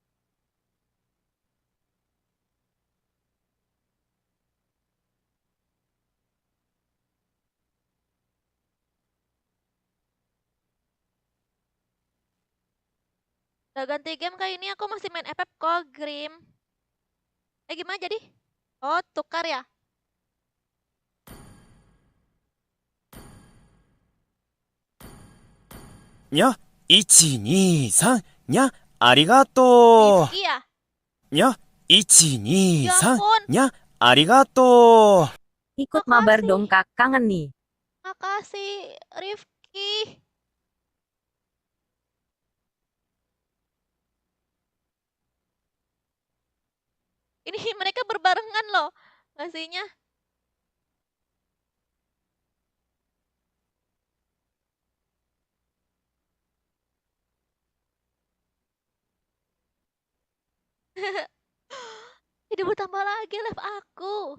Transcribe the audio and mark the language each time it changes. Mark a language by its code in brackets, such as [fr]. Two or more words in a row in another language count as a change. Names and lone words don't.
[id] Udah ganti game kayak ini aku masih main FF kok, Grim. Gimana jadi? Oh, tukar ya? [ja] nya, 1、2、3、nya, ありがと [id] Rifki ya? [ja] う。nya, 1、2、 [id] Ya [ja] 3、 [id] ampun, [ja] nya, ありがとう。 [id] Ikut mabar makasih. dong kak, kangen nih. Makasih, Rifki. Ini mereka berbarengan loh ngasihnya. Jadi bertambah lagi live aku.